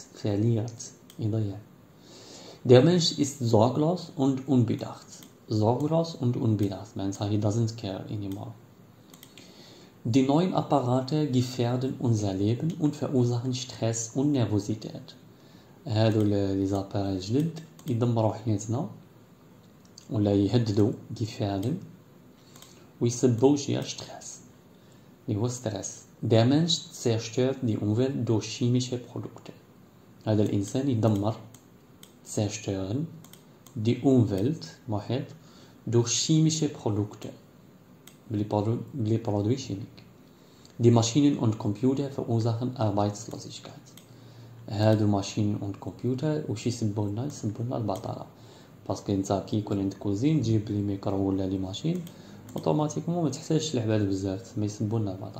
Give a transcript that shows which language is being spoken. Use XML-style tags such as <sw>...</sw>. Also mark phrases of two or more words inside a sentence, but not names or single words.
<de>verliert يضيع. Der Mensch ist sorglos und unbedacht.</de> <en>معناتها he doesn't care anymore.</en> <de>Die neuen Apparate gefährden unser Leben und verursachen Stress und Nervosität.</de> <ar>هادو لي زاباري الجدد يدمروا حياتنا ولا يهددوا gefährden ويسببوا شي ستريس اللي هو ستريس.</ar> <de>Der Mensch zerstört die Umwelt durch chemische Produkte.</de> <ar>هذا الإنسان يدمر</ar> <de>zerstören die Umwelt محيط durch chemische Produkte.</de> <fr>بلي produits chimiques.</fr> <de>Die Maschinen und Computer verursachen Arbeitslosigkeit.</de> <ar>هادو ماشين</ar> <de>und Computer</de> <ar>وش يسبوا لنا البطالة. باسكو نتا كي يكون عندك كوزين تجيب</ar> <fr>les micro</fr> <ar>ولا</ar> <fr>les machines automatiquement</fr> <ar>ما تحتاجش العباد بزاف ما يسبوا لنا البطالة.</ar>